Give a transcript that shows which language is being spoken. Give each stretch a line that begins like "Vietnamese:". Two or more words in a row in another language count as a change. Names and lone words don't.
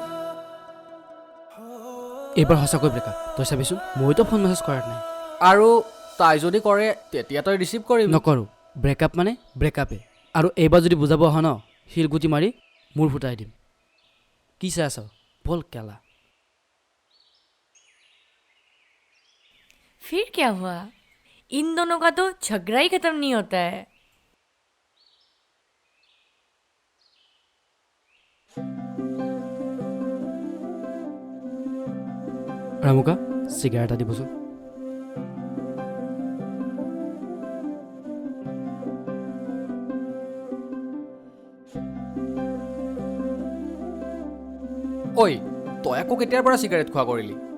Assamese: এইবাৰ সঁচাকৈ ব্ৰেকআপ। তই চাবিচোন, মইতো ফোন মেছেজ কৰাত নাই। আৰু তাই যদি কৰে তেতিয়া তই ৰিচিভ কৰিবি? নকৰোঁ। ব্ৰেকআপ মানে ব্ৰেকআপে। আৰু এইবাৰ যদি বুজাব অহা ন, শিলগুটি মাৰি মূৰ ফুটাই দিম। কি চাই আছ? বল কেলা।
Hindi: फिर क्या हुआ? इन दोनों का तो झगड़ा ही खत्म नहीं होता है।
Assamese: ৰামুকা, চিগাৰেট এটা দিবচোন। ঐ তই আকৌ কেতিয়াৰ পৰা চিগাৰেট খোৱা কৰিলি?